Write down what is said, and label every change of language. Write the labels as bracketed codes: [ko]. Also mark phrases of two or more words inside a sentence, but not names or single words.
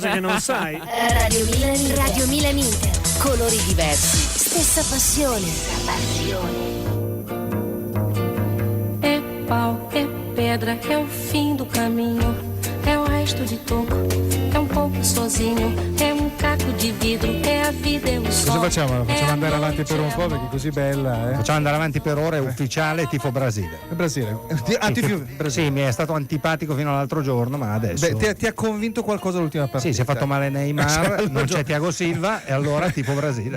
[it] cose che non sai. Radio Milan Inter. Colori diversi, stessa passione. [pt] É pau, é pedra, é o fim do caminho. É o resto de toco, é um pouco sozinho. É um caco di vidro, è a vida, è un [it] Cosa sogno. facciamo? Facciamo andare avanti per un po' perché è così bella, Facciamo andare avanti per ore, ufficiale tifo Brasile. Brasile. Brasile. Sì, mi è stato antipatico fino all'altro giorno, ma adesso. Beh, ti ha convinto qualcosa l'ultima partita? Sì, si è fatto male Neymar, non c'è Thiago Silva e allora tifo Brasile.